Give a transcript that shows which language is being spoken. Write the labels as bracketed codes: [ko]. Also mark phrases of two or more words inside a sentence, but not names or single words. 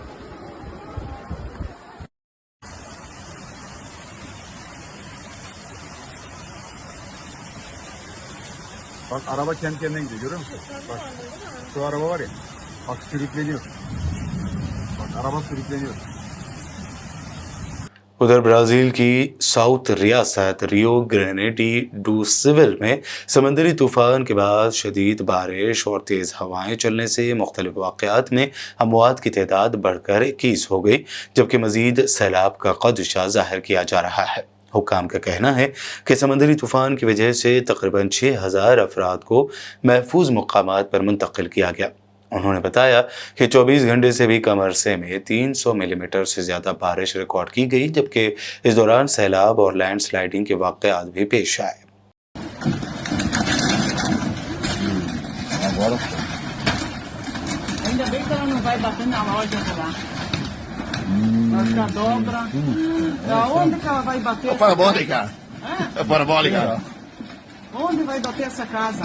[tr] Bak araba kendi kendine gidiyor, görüyor musun? Bak şu araba var ya, bak sürükleniyor. Bak araba sürükleniyor. [ur] ادھر برازیل کی ساؤتھ ریاست ریو گرینیڈی ڈو سیول میں سمندری طوفان کے بعد شدید بارش اور تیز ہوائیں چلنے سے مختلف واقعات میں اموات کی تعداد بڑھ کر 21 ہو گئی، جبکہ مزید سیلاب کا خدشہ ظاہر کیا جا رہا ہے. حکام کا کہنا ہے کہ سمندری طوفان کی وجہ سے تقریباً 6000 افراد کو محفوظ مقامات پر منتقل کیا گیا. انہوں نے بتایا کہ 24 گھنٹے سے بھی کم عرصے میں 300 ملی میٹر سے زیادہ بارش ریکارڈ کی گئی، جبکہ اس دوران سیلاب اور لینڈ سلائیڈنگ کے واقعات بھی پیش آئے. [pt] Parabólica. É parabólica. Onde vai bater essa casa?